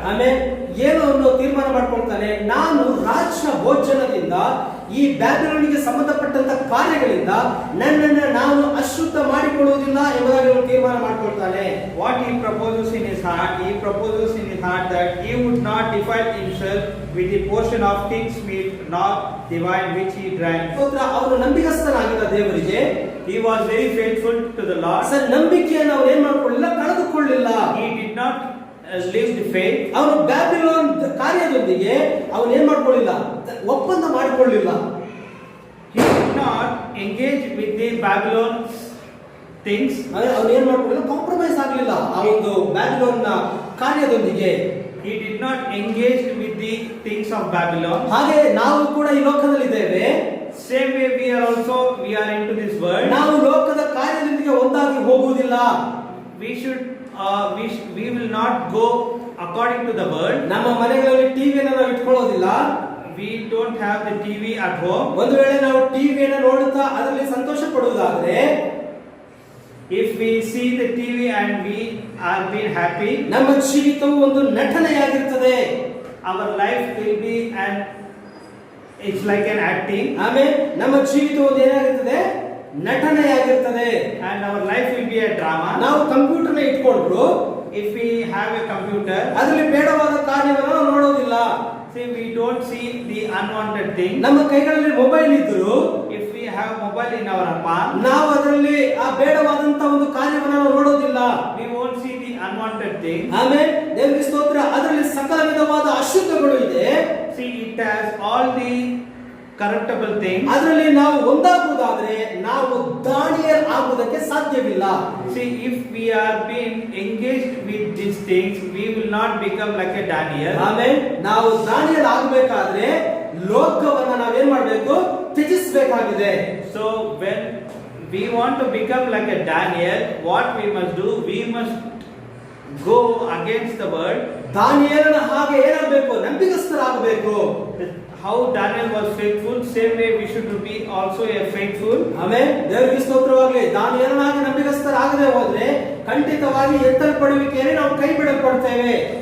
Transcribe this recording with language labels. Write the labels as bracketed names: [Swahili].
[Kannada] ಆಮೇಲೆ ಏನು ಅವನು ತೀರ್ಮಾನ ಮಾಡ್ಕೊಳ್ತಾನೆ, ನಾನು ರಾಜ್ಯ ಭೋಜನದಿಂದ ಈ ಬ್ಯಾಬಿಲೋನಿಗೆ ಸಂಬಂಧಪಟ್ಟಂತ ಕಾರ್ಯಗಳಿಂದ ನನ್ನನ್ನು ನಾನು ಅಶುದ್ಧ ಮಾಡಿಕೊಳ್ಳುವುದಿಲ್ಲ ಎಂಬುದಾಗಿ ಅವನು ತೀರ್ಮಾನ ಮಾಡ್ಕೊಳ್ತಾನೆ. [English] What he proposes in his heart that he would not defile himself with the portion of king's meat nor the wine which he drank. [Kannada] ಅವನು ನಂಬಿಕಸ್ಥನಾಗಿದ್ದ ದೇವರಿಗೆ. [English] He was very faithful to the Lord. [Kannada] Sir, ನಂಬಿಕೆಯನ್ನು ಅವನು ಏನ್ ಮಾಡ್ಕೊಳ್ಳಿಲ್ಲ, ಕಳೆದುಕೊಳ್ಳಿಲ್ಲ. [English] He did not leave the faith. [Kannada] ಅವನು Babylon ಕಾರ್ಯದೊಂದಿಗೆ ಅವನು ಏನ್ ಮಾಡ್ಕೊಳ್ಳಿಲ್ಲ, ಒಪ್ಪಂದ ಮಾಡಿಕೊಳ್ಳಿಲ್ಲ. [English] He did not engage with the Babylon things. [Kannada] ಅವನು ಏನ್ ಮಾಡ್ಕೊಳ್ಳಿಲ್ಲ, ಕಾಂಪ್ರಮೈಸ್ ಆಗಲಿಲ್ಲ ಆ ಒಂದು Babylon ಕಾರ್ಯದೊಂದಿಗೆ. [English] He did not engage with the things of Babylon. [Kannada] ಹಾಗೆ ನಾವು ಕೂಡ ಈ ಲೋಕದಲ್ಲಿ ಇದ್ದೇವೆ. [English] Same way we are into this world. [Kannada] ನಾವು ಲೋಕದ ಕಾರ್ಯದೊಂದಿಗೆ ಒಂದಾಗಿ ಹೋಗುವುದಿಲ್ಲ. [English] We will not go according to the world. [Kannada] ನಮ್ಮ ಮನೆಗಳಲ್ಲಿ ಟಿವಿಯನ್ನು ನಾವು ಇಟ್ಕೊಳ್ಳೋದಿಲ್ಲ. [English] We don't have the TV at home. [Kannada] ಒಂದು ವೇಳೆ ನಾವು ಟಿವಿಯನ್ನು ನೋಡುತ್ತಾ ಅದರಲ್ಲಿ ಸಂತೋಷ ಪಡುವುದಾದರೆ, [English] if we see the TV and we are being happy, [Kannada] ನಮ್ಮ ಜೀವಿತವು ಒಂದು ನಟನೆಯಾಗಿರುತ್ತದೆ. [English] Our life will be it's like an acting. [Kannada] ಆಮೇಲೆ ನಮ್ಮ ಜೀವಿತವು ಏನಾಗಿರುತ್ತದೆ, ನಟನೆಯಾಗಿರುತ್ತದೆ. [English] And our life will be a drama. [Kannada] ನಾವು ಕಂಪ್ಯೂಟರ್ನ ಇಟ್ಕೊಂಡ್ರು, [English] if we have a computer, [Kannada] ಅದರಲ್ಲಿ ಬೇಡವಾದ ಕಾರ್ಯವನ್ನು ನಾವು ನೋಡೋದಿಲ್ಲ. [English] See, we don't see the unwanted thing. [Kannada] ನಮ್ಮ ಕೈಗಳಲ್ಲಿ ಮೊಬೈಲ್ ಇದ್ರು, [English] if we have mobile in our palm, [Kannada] ನಾವು ಅದರಲ್ಲಿ ಆ ಬೇಡವಾದಂತ ಒಂದು ಕಾರ್ಯವನ್ನು ನಾವು ನೋಡೋದಿಲ್ಲ. [English] we won't see the unwanted thing. [Kannada] ಆಮೇಲೆ ದೇವರಿಗೆ ಸ್ತೋತ್ರ, ಅದರಲ್ಲಿ ಸಕಲ ವಿಧವಾದ ಅಶುದ್ಧಗಳು ಇದೆ. [English] See, it has all the corruptible things. [Kannada] ಅದರಲ್ಲಿ ನಾವು ಒಂದಾಗುವುದಾದರೆ ನಾವು ದಾನಿಯೇಲ್ ಆಗುವುದಕ್ಕೆ ಸಾಧ್ಯವಿಲ್ಲ. [English] See, if we are being engaged with these things, we will not become like a Daniel. [Kannada] ಆಮೇಲೆ ನಾವು ದಾನಿಯೇಲ್ ಆಗಬೇಕಾದ್ರೆ ಲೋಕವನ್ನ ನಾವೇನ್ ಮಾಡಬೇಕು, ತ್ಯಜಿಸಬೇಕಾಗಿದೆ. [English] So when we want to become like a Daniel, what we must do, we must go against the world. [Kannada] ದಾನಿಯೇಲನ ಹಾಗೆ ಏನಾಗಬೇಕು, ನಂಬಿಕಸ್ಥರಾಗಬೇಕು. [English] How Daniel was faithful, same way we should be also a faithful. [Kannada] ಆಮೇಲೆ ದೇವರಿಗೆ ಸ್ತೋತ್ರವಾಗಲಿ. ದಾನಿಯೇಲನಾಗಿ ನಂಬಿಕಸ್ಥರಾಗದೆ ಹೋದ್ರೆ ಖಂಡಿತವಾಗಿ ಎತ್ತಲ್ಪಡುವಿಕೆಯಲ್ಲಿ ನಾವು ಕೈ ಬಿಡಲ್ಪಡ್ತೇವೆ.